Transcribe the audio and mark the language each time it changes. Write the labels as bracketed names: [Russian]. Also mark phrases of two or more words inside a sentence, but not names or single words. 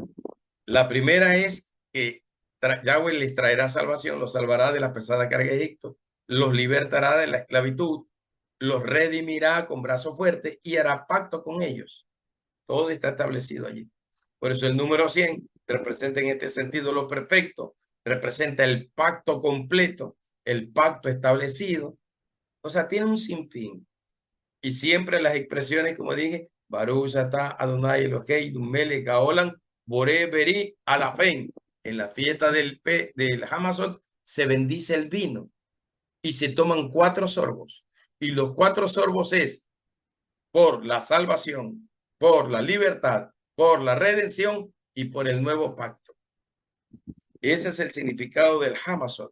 [Spanish] La primera es que Yahweh les traerá salvación, los salvará de la pesada carga de Egipto, los libertará de la esclavitud, los redimirá con brazo fuerte y hará pacto con ellos. Todo está establecido allí. Por eso el número 100 representa en este sentido lo perfecto, representa el pacto completo, el pacto establecido. O sea, tiene un sinfín. Y siempre las expresiones, como dije, [Hebrew] ברוך אתה אדוני אלוהינו מלך העולם בורא פרי הגפן. [Spanish] En la fiesta del Hamazot se bendice el vino y se toman 4 sorbos. Y los 4 sorbos es por la salvación, por la libertad, por la redención y por el nuevo pacto. Ese es el significado del Hamazot.